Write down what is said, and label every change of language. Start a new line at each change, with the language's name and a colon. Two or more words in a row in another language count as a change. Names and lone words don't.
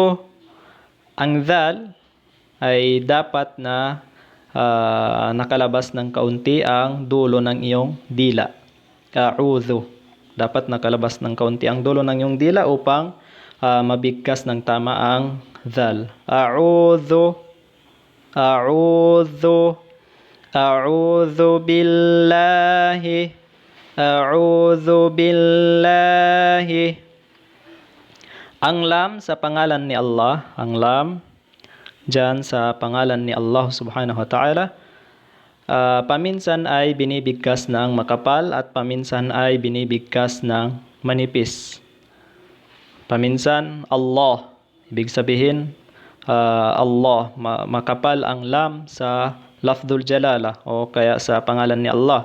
Filipino: Ang dhal ay dapat na nakalabas ng kaunti ang dulo ng iyong dila. A'udhu. Dapat nakalabas ng kaunti ang dulo ng iyong dila upang mabigkas ng tama ang dhal.
Arabic: أعوذ. أعوذ بالله. أعوذ بالله.
Filipino: Ang lam sa pangalan ni Allah, ang lam dyan sa pangalan ni Allah
Arabic: سبحانه وتعالى,
Filipino: paminsan ay binibigkas ng makapal at paminsan ay binibigkas ng manipis. Paminsan Allah, ibig sabihin Allah, makapal ang lam sa
Arabic: لفظ الجلالة
Filipino: o kaya sa pangalan ni Allah.